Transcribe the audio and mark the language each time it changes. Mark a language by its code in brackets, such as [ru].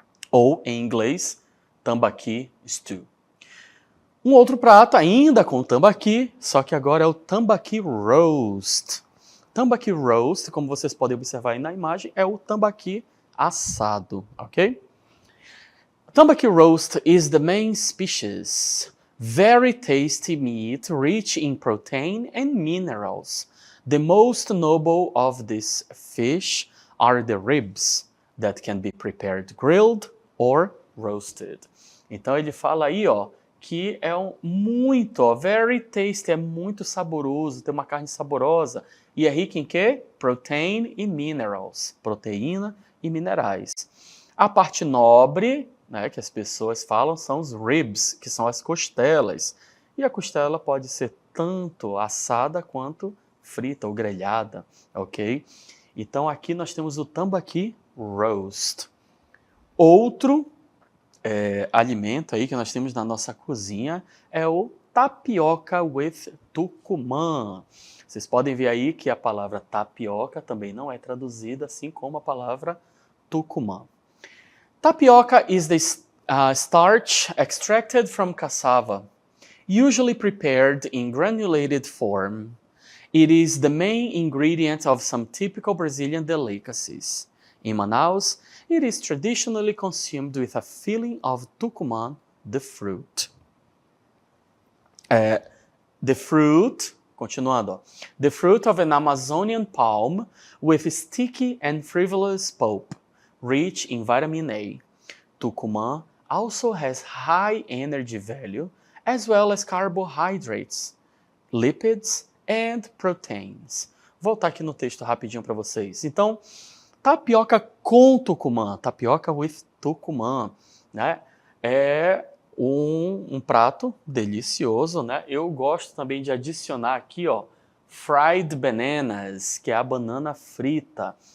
[pt] Ou, em inglês, tambaqui stew. Um outro prato ainda com tambaqui, só que agora é o tambaqui roast. Tambaqui roast, como vocês podem observar aí na imagem, é o tambaqui assado, ok? [en] Tambaqui roast is the main species. Very tasty meat, rich in protein and minerals. The most noble of this fish are the ribs, that can be prepared grilled or roasted. [pt] Então ele fala aí, que é [en] very tasty, [pt] é muito saboroso, tem uma carne saborosa e é rico em quê? Protein e minerals, proteína e minerais. A parte nobre, né, que as pessoas falam, são os ribs, que são as costelas. E a costela pode ser tanto assada quanto frita ou grelhada, ok? Então aqui nós temos o tambaqui roast. Outro alimento aí que nós temos na nossa cozinha é o [en] tapioca with tucumã. [pt] Vocês podem ver aí que a palavra tapioca também não é traduzida, assim como a palavra tucumã. [en] Tapioca is the starch extracted from cassava, usually prepared in granulated form. It is the main ingredient of some typical Brazilian delicacies. In Manaus, it is traditionally consumed with a filling of tucumã, the fruit. The fruit, continuando, the fruit of an Amazonian palm with sticky and frivolous pulp, rich in vitamin A. Tucumã also has high energy value, as well as carbohydrates, lipids and proteins. [pt] Vou voltar aqui no texto rapidinho para vocês. Então, tapioca com tucumã, [en] tapioca with tucumã, [pt] né? É um prato delicioso, né? Eu gosto também de adicionar aqui, ó, [en] fried bananas, [pt] que é a banana frita.